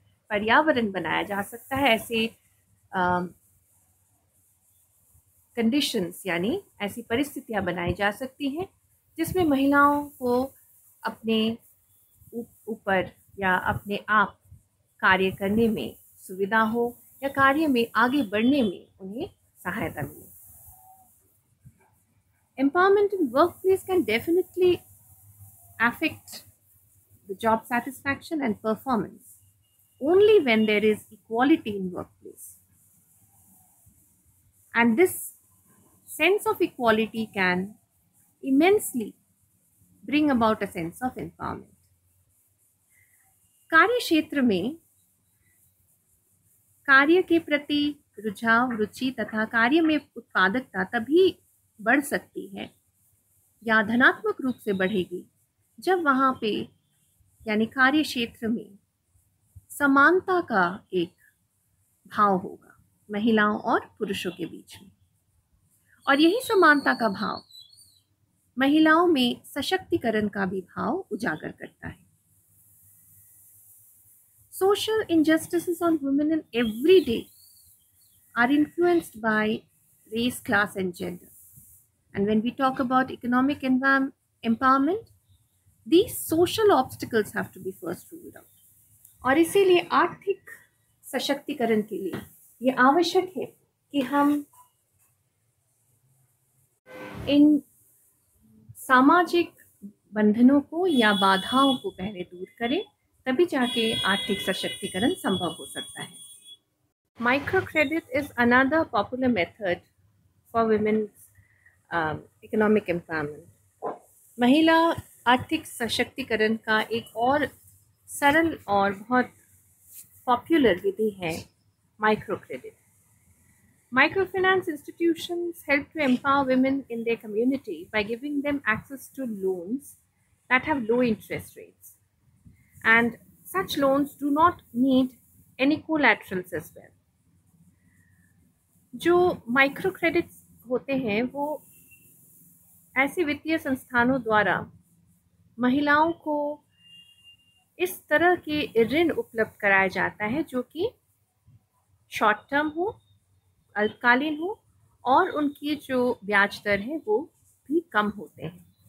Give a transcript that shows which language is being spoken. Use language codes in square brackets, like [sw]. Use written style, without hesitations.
[hi] पर्यावरण बनाया जा सकता है, ऐसे कंडीशंस यानी ऐसी परिस्थितियां बनाई जा सकती हैं जिसमें महिलाओं को अपने ऊपर या अपने आप कार्य करने में सुविधा हो या कार्य में आगे बढ़ने में उन्हें सहायता मिले. [en] Empowerment in workplace can definitely affect the job satisfaction and performance only when there is equality in workplace. And this sense of equality can immensely bring about a sense of empowerment. [hi] कार्य क्षेत्र में कार्य के प्रति रुझाव, रुचि तथा कार्य में उत्पादकता तभी बढ़ सकती है या धनात्मक रूप से बढ़ेगी जब वहाँ पे यानी कार्य क्षेत्र में समानता का एक भाव होगा महिलाओं और पुरुषों के बीच में. और यही समानता का भाव महिलाओं में सशक्तिकरण का भी भाव उजागर करता है. [en] Social injustices on women in every day are influenced by race, class, and gender. And when we talk about economic empowerment, these social obstacles have to be first ruled out. [hi] और इसीलिए आर्थिक सशक्तिकरण के लिए ये आवश्यक है कि हम इन सामाजिक बंधनों को या बाधाओं को पहले दूर करें, तभी जाके आर्थिक सशक्तिकरण संभव हो सकता है. [en] Micro credit is another popular method for women's economic empowerment. [hi] महिला आर्थिक सशक्तिकरण का एक और सरल और बहुत पॉपुलर विधि है micro credit. [en] Microfinance institutions help to empower women in their community by giving them access to loans that have low interest rates. And such loans do not need any collaterals as well. [hi] जो micro credits होते हैं वो ऐसे वित्तीय संस्थानों द्वारा महिलाओं को इस तरह के ऋण उपलब्ध कराया जाता है जो कि शॉर्ट टर्म हो, अल्पकालीन हो और उनकी जो ब्याज दर है वो भी कम होते हैं.